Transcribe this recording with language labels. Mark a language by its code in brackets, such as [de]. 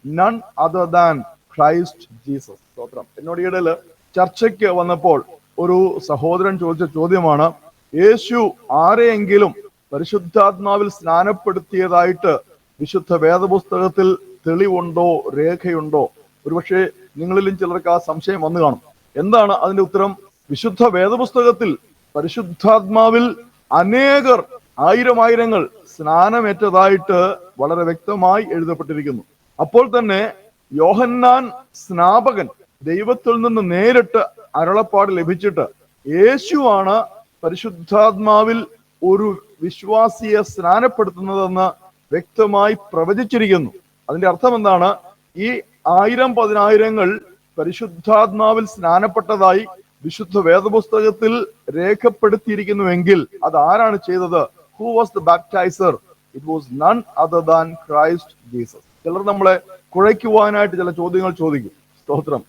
[en] None other than Christ Jesus. [ml] സ്തോത്രം. എന്നോട് ഇടയിൽ ചർച്ചയ്ക്ക് വന്നപ്പോൾ ഒരു സഹോദരൻ ചോദിച്ച ചോദ്യമാണ്, യേശു ആരെയെങ്കിലും പരിശുദ്ധാത്മാവിൽ സ്നാനപ്പെടുത്തിയതായിട്ട് വിശുദ്ധ വേദപുസ്തകത്തിൽ തെളിവുണ്ടോ, രേഖയുണ്ടോ? ഒരുപക്ഷെ നിങ്ങളിലും ചിലർക്ക് ആ സംശയം വന്നു കാണും. എന്താണ് അതിന്റെ ഉത്തരം? വിശുദ്ധ വേദപുസ്തകത്തിൽ പരിശുദ്ധാത്മാവിൽ അനേകർ, ആയിരങ്ങൾ സ്നാനമേറ്റതായിട്ട് വളരെ വ്യക്തമായി എഴുതപ്പെട്ടിരിക്കുന്നു. അപ്പോൾ തന്നെ യോഹന്നാൻ സ്നാപകൻ ദൈവത്തിൽ നിന്ന് നേരിട്ട് അരുളപ്പാട് ലഭിച്ചിട്ട് യേശുവാണ് പരിശുദ്ധാത്മാവിൽ ഒരു വിശ്വാസിയെ സ്നാനപ്പെടുത്തുന്നതെന്ന് വ്യക്തമായി പ്രവചിച്ചിരിക്കുന്നു. അതിന്റെ അർത്ഥം എന്താണ്? ഈ 1000-10,000 പരിശുദ്ധാത്മാവിൽ സ്നാനപ്പെട്ടതായി വിശുദ്ധ വേദപുസ്തകത്തിൽ രേഖപ്പെടുത്തിയിരിക്കുന്നുവെങ്കിൽ അത് ആരാണ് ചെയ്തത്? [en] Who was the baptizer? It was none other than Christ Jesus. [ml] ചിലർ നമ്മളെ കുഴയ്ക്കുവാനായിട്ട് ചില ചോദ്യങ്ങൾ ചോദിക്കും. സ്തോത്രം.